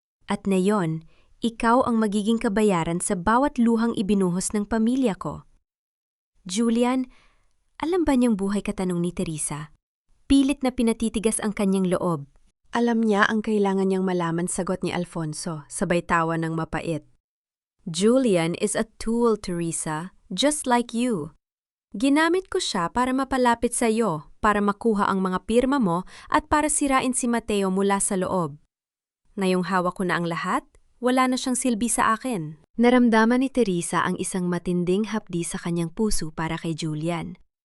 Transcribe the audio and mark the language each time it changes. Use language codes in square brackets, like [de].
[tl] At ngayon, ikaw ang magiging kabayaran sa bawat luhang ibinuhos ng pamilya ko. Julian, alam ba niyang buhay ka, tanong ni Teresa? Pilit na pinatitigas ang kanyang loob. Alam niya ang kailangan niyang malaman, sagot ni Alfonso, sabay tawa ng mapait. [en] Julian is a tool, Teresa, just like you. [tl] Ginamit ko siya para mapalapit sa iyo, para makuha ang mga pirma mo at para sirain si Mateo mula sa loob. Ngayong hawak ko na ang lahat, wala na siyang silbi sa akin. Naramdaman ni Teresa ang isang matinding hapdi sa kanyang puso para kay Julian.